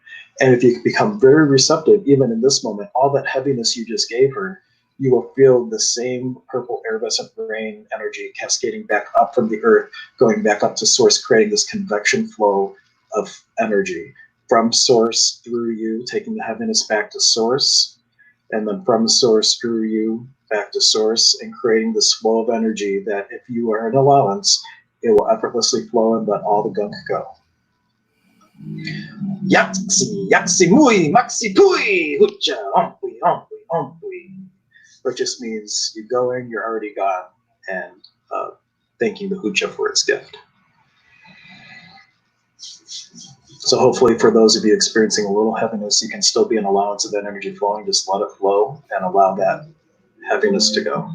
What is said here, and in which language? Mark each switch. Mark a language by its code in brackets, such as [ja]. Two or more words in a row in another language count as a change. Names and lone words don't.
[en] And if you become very receptive, even in this moment, all that heaviness you just gave her, you will feel the same purple iridescent rain energy cascading back up from the earth, going back up to source, creating this convection flow of energy from source through you, taking the heaviness back to source, and then from source through you back to source, and creating this flow of energy that, if you are an allowance, it will effortlessly flow and let all the gunk go. [qu] Yaksi, yaksi mui, maxi pui, hucha, ompui, ompui, ompui. [en] Which just means you're going, you're already gone, and thanking the hucha for its gift. So hopefully for those of you experiencing a little heaviness, you can still be an allowance of that energy flowing. Just let it flow and allow that heaviness to go.